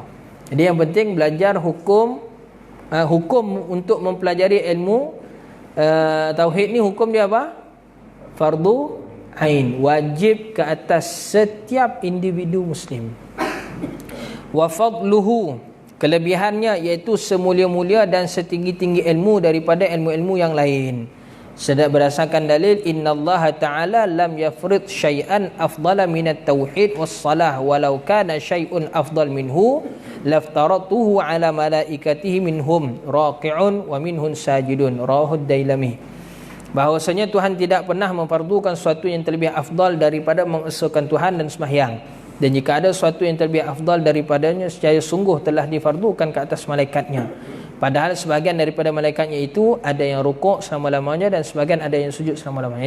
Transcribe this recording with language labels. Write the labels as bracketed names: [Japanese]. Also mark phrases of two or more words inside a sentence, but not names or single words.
[Malay] Jadi yang penting belajar hukum untuk mempelajari ilmu tauhid ni, hukum dia apa? Fardu ain, wajib ke atas setiap individu muslim. [Arabic] وفضله, [Malay] kelebihannya iaitu semulia-mulia dan setinggi-tinggi ilmu daripada ilmu-ilmu yang lain. Sedang berdasarkan dalil, [Arabic] إن الله تعالى لم يفرض شيئا أفضل من التوحيد والصلاة ولو كان شيء أفضل منه لافترضه على ملائكته منهم راكع ومنهم ساجد، رواه الديلمي. [Malay] Bahawasanya Tuhan tidak pernah memfardukan sesuatu yang terlebih afdal daripada mengesahkan Tuhan dan sembahyang, dan jika ada sesuatu yang terlebih afdal daripadanya, secara sungguh telah difardukan ke atas malaikatnya. Padahal sebahagian daripada malaikatnya itu ada yang rukuk selama-lamanya dan sebahagian ada yang sujud selama-lamanya.